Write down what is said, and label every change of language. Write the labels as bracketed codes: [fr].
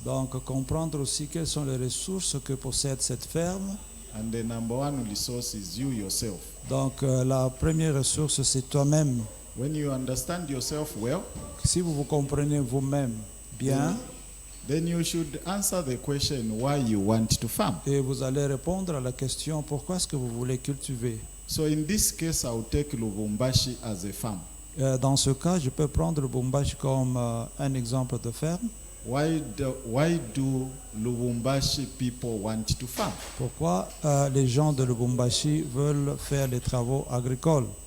[fr] Donc, comprendre aussi quelles sont les ressources que possède cette ferme. [en] And the number one resource is you yourself. [fr] Donc, la première ressource, c'est toi-même. [en] When you understand yourself well, [fr] Si vous vous comprenez vous-même bien, [en] then you should answer the question why you want to farm. [fr] et vous allez répondre à la question pourquoi est-ce que vous voulez cultiver. [en] So in this case, I'll take Lubumbashi as a farm. [fr] Dans ce cas, je peux prendre Lubumbashi comme un exemple de ferme. [en] Why do Lubumbashi people want to farm? [fr] Pourquoi les gens de Lubumbashi veulent faire les travaux agricoles?